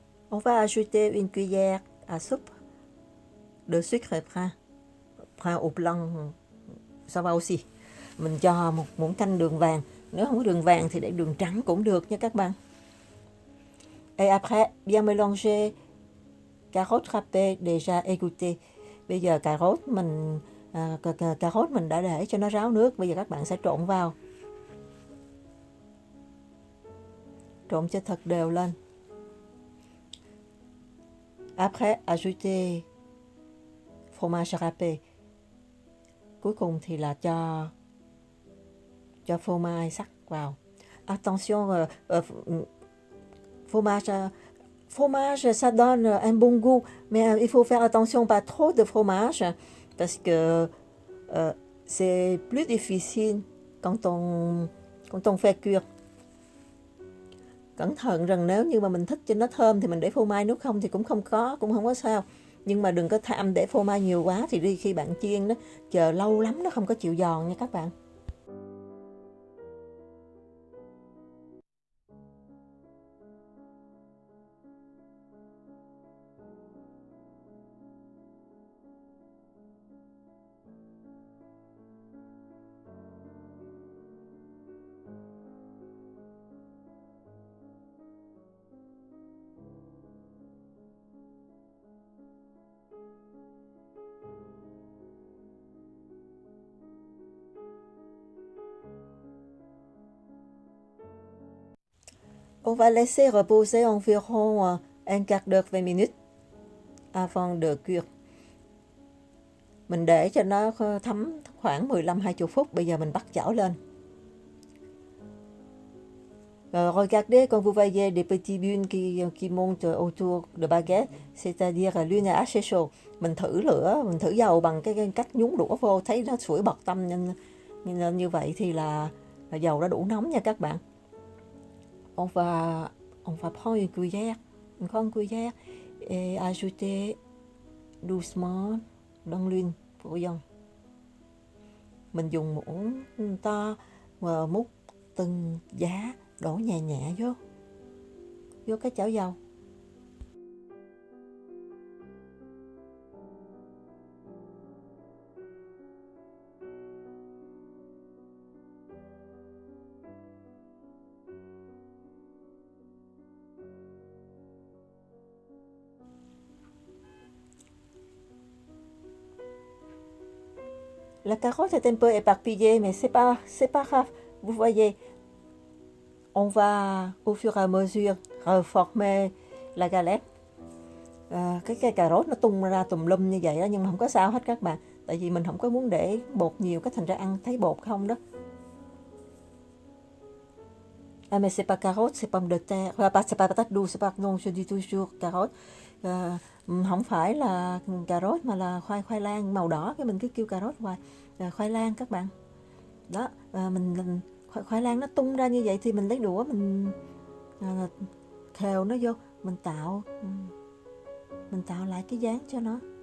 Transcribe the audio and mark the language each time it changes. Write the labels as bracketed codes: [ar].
[fr] On va ajouter une cuillère à soupe de sucre brun au blanc, ça va aussi. [vi] Mình cho một muỗng canh đường vàng, nếu không có đường vàng thì để đường trắng cũng được nha các bạn. [fr] Et après, bien mélanger carottes râpées déjà égouttées. [vi] Bây giờ cà rốt mình cà rốt mình đã để cho nó ráo nước, bây giờ các bạn sẽ trộn vào. Trộn cho thật đều lên. [fr] Après, ajouter fromage râpé. [vi] Cuối cùng thì là cho phô mai sắc vào. [fr] Attention, fromage ça donne un bon goût, mais il faut faire attention pas trop de fromage parce que c'est plus difficile quand on fait cuire. [vi] Cẩn thận rằng nếu như mà mình thích cho nó thơm thì mình để phô mai, nếu không thì cũng không có sao. Nhưng mà đừng có tham để phô mai nhiều quá thì đi khi bạn chiên nó chờ lâu lắm nó không có chịu giòn nha các bạn. [fr] On va laisser reposer environ un quart d'heure 20 minutes avant de cuire. [vi] Mình để cho nó thấm khoảng 15-20 phút, bây giờ mình bắt chảo lên. [fr] Regardez quand vous voyez des petits bulles qui montent autour de baguette, c'est-à-dire l'huile est assez chaud. [vi] Mình thử lửa, mình thử dầu bằng cái cách nhúng đũa vô, thấy nó sủi bọt tăm nên như vậy thì là dầu đã đủ nóng nha các bạn. [fr] On va prendre une cuillère, une grande cuillère et ajouter doucement dans l'huile bouillante. [vi] Mình dùng muỗng to và múc từng giá, đổ nhẹ nhẹ vô cái chảo dầu. [fr] La carotte est un peu éparpillée, mais c'est pas grave. Vous voyez, on va au fur et à mesure reformer la galette. [vi] Cái cà rốt nó tung ra tùm lum như vậy đó, nhưng mà không có sao hết các bạn, tại vì mình không có muốn để bột nhiều, cái thành ra ăn thấy bột không đó. [fr] Ah mais c'est pas carotte, c'est pomme de terre, c'est pas patate douce, pardon, je dis toujours carotte. [vi] Không phải là cà rốt mà là khoai lang màu đỏ, cái mình cứ kêu cà rốt hoài. Khoai lang các bạn. Đó, mình khoai lang nó tung ra như vậy thì mình lấy đũa mình khều nó vô, mình tạo lại cái dáng cho nó.